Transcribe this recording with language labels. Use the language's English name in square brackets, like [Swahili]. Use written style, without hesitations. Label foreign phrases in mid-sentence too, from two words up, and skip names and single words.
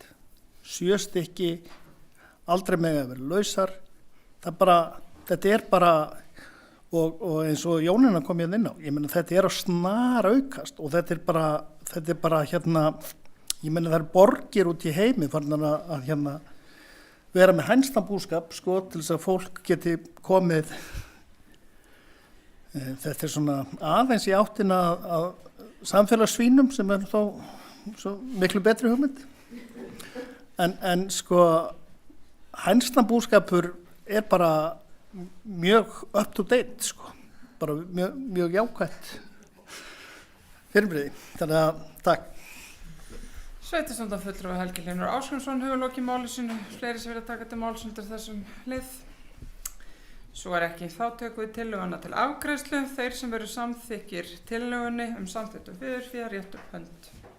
[Icelandic] 7 stykki, aldrei mega að vera lausar, þetta er bara, og eins og Jónína kom hérna inn á, ég meina þetta er að snar aukast og þetta er bara ég meina það er borgir út í heimi farin að vera með hænsnabúskap, sko, til þess að fólk geti komið, þetta er svona aðeins í áttina að samfélagssvínum sem er þá svo miklu betri hugmynd. En sko, hænsnabúskapur er bara mjög [English] up to date, [Icelandic] sko, bara mjög jákvætt fyrirbrigði, þannig að takk. Sveitarstjórnarfulltrúi Helgi Hlynur Ásgeirsson hefur lokið máli sínu. Fleiri sem vilja taka til máls undir þessum lið? Svo er ekki. Þá tökum við tillöguna til afgreiðslu. Þeir sem veru samþykkir tillögunni samþykktu viðurfé rétt upp hönd.